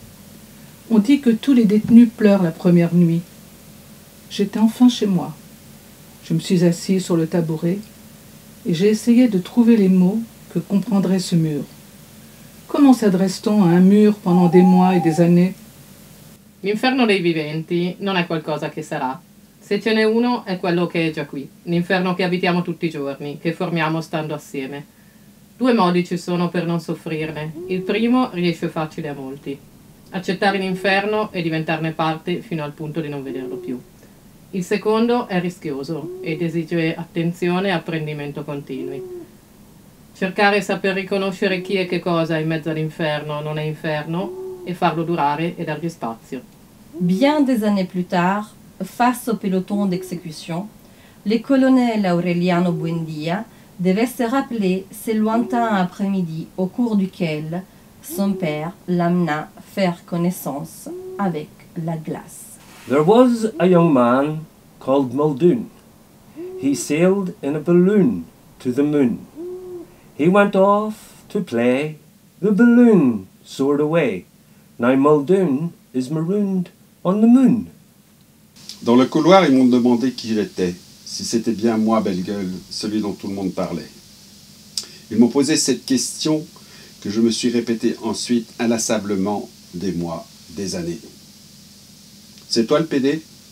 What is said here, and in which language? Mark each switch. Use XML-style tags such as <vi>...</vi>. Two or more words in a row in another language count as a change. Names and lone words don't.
<fr>On dit que tous les détenus pleurent la première nuit. J'étais enfin chez moi. Je me suis assis sur le tabouret et j'ai essayé de trouver les mots que comprendrait ce mur. Comment s'adresse-t-on à un mur pendant des mois et des années?</fr> <it>L'inferno dei viventi non è qualcosa che sarà. Se ce n'è uno è quello che è già qui, l'inferno che abitiamo tutti i giorni, che formiamo stando assieme. 2 modi ci sono per non soffrirne. Il primo riesce facile a molti. Accettare l'inferno e diventarne parte fino al punto di non vederlo più. Il secondo è rischioso ed esige attenzione e apprendimento continui. Cercare e saper riconoscere chi e che cosa in mezzo all'inferno non è inferno e farlo durare e dargli spazio.</it> <fr>Bien des années plus tard, face au peloton d'exécution, le colonel Aureliano Buendia devait se rappeler ce lointain après-midi au cours duquel son père l'amena faire connaissance avec la glace.</fr> <en>There was a young man called Muldoon. He sailed in a balloon to the moon. He went off to play the balloon soared away. Now Muldoon is marooned on the moon.</en> <fr>Dans le couloir, ils m'ont demandé qui j'étais, si c'était bien moi, belle gueule, celui dont tout le monde parlait. Ils m'ont posé cette question que je me suis répétée ensuite inlassablement des mois, des années. C'est toi le PD ?</fr>